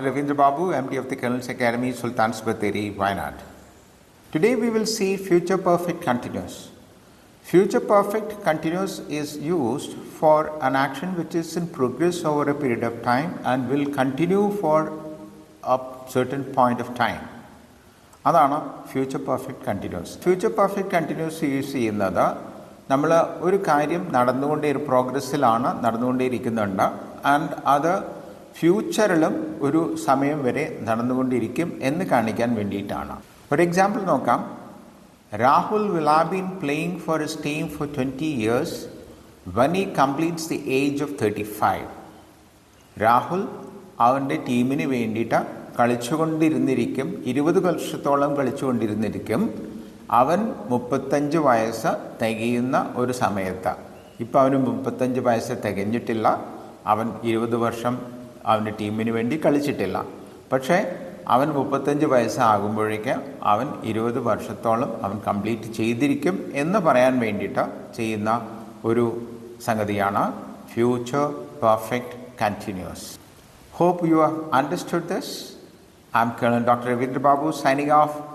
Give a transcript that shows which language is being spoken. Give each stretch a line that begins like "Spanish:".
English: Ravindra Babu, MD of the Colonel's Academy, Sultan's Batheri, Wayanad. Today we will see future perfect continuous. Future perfect continuous is used for an action which is in progress over a period of time and will continue for a certain point of time.
Malayalam: അതാണ് future perfect continuous. Future perfect continuous use ചെയ്യുന്നത് നമ്മൾ ഒരു കാര്യം നടന്നുകൊണ്ടേയിരിക്കുന്നുണ്ട് and അത് ഫ്യൂച്ചറിലും ഒരു സമയം വരെ നടന്നുകൊണ്ടിരിക്കും എന്ന് കാണിക്കാൻ വേണ്ടിയിട്ടാണ്. ഒരു എക്സാമ്പിൾ നോക്കാം.
English: Rahul will have been playing for his team for 20 years when he completes the age of 35.
Malayalam: Rahul അവൻ്റെ ടീമിന് വേണ്ടിയിട്ട് കളിച്ചുകൊണ്ടിരുന്നിരിക്കും, 20 വർഷത്തോളം കളിച്ചുകൊണ്ടിരുന്നിരിക്കും. അവൻ 35 വയസ്സ് തികയുന്ന ഒരു സമയത്ത്, ഇപ്പം അവന് 35 വയസ്സ് തികഞ്ഞിട്ടില്ല, അവൻ 20 വർഷം അവൻ്റെ ടീമിന് വേണ്ടി കളിച്ചിട്ടില്ല. പക്ഷേ അവൻ 35 വയസ്സാകുമ്പോഴേക്ക് അവൻ 20 വർഷത്തോളം അവൻ കംപ്ലീറ്റ് ചെയ്തിരിക്കും എന്ന് പറയാൻ വേണ്ടിയിട്ട് ചെയ്യുന്ന ഒരു സംഗതിയാണ് future perfect continuous.
English: Hope you have understood this. I'm Colonel Dr. Ravindra Babu signing off.